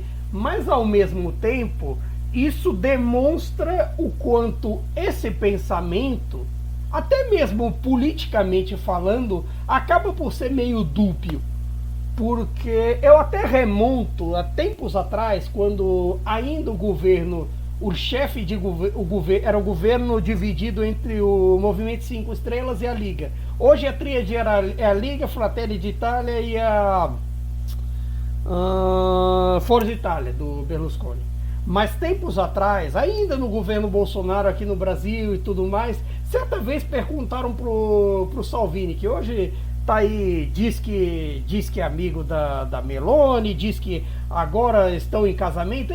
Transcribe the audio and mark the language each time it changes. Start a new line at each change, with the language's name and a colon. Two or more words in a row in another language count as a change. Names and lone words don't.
Portuguese: Mas ao mesmo tempo, isso demonstra o quanto esse pensamento, até mesmo politicamente falando, acaba por ser meio dúbio. Porque eu até remonto a tempos atrás, quando ainda o chefe de governo era o governo dividido entre o Movimento 5 Estrelas e a Liga. Hoje a tríade é a Liga, Fratelli d'Italia e a Forza Itália, do Berlusconi. Mas tempos atrás, ainda no governo Bolsonaro aqui no Brasil e tudo mais, certa vez perguntaram pro Salvini, que hoje tá aí, diz que é amigo da Meloni, diz que agora estão em casamento.